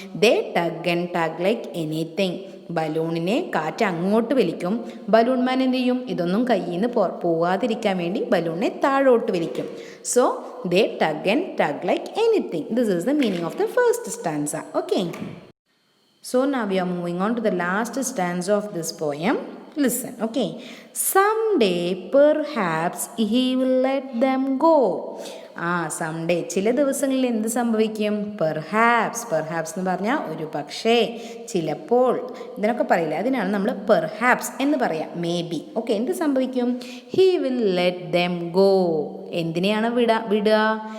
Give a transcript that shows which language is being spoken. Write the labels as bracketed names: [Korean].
[English] They tug and tug like anything. [Malayalam] ബലൂണിനെ കാറ്റ് അങ്ങോട്ട് വലിക്കും. ബലൂൺ മാൻ എന്ത് ചെയ്യും? ഇതൊന്നും കയ്യിൽ നിന്ന് പോവാതിരിക്കാൻ വേണ്ടി ബലൂണിനെ താഴോട്ട് വലിക്കും. [English] So they tug and tug like anything. This is the meaning of the first stanza. Okay. So now we are moving on to the last stanza of this poem. Listen, okay. Someday perhaps he will let them go. [Malayalam] someday ചില ദിവസങ്ങളിൽ എന്ത് സംഭവിക്കും? Perhaps. Perhaps എന്ന് പറഞ്ഞാൽ ഒരു പക്ഷേ, ചിലപ്പോൾ, ഇതിനൊക്കെ പറയില്ല. അതിനാണ് നമ്മൾ പെർഹാപ്സ് എന്ന് പറയാം. [English] Maybe. [Malayalam] ഓക്കെ. എന്ത് സംഭവിക്കും? [English] He will let them go. [Malayalam] എന്തിനെയാണ് വിടുക?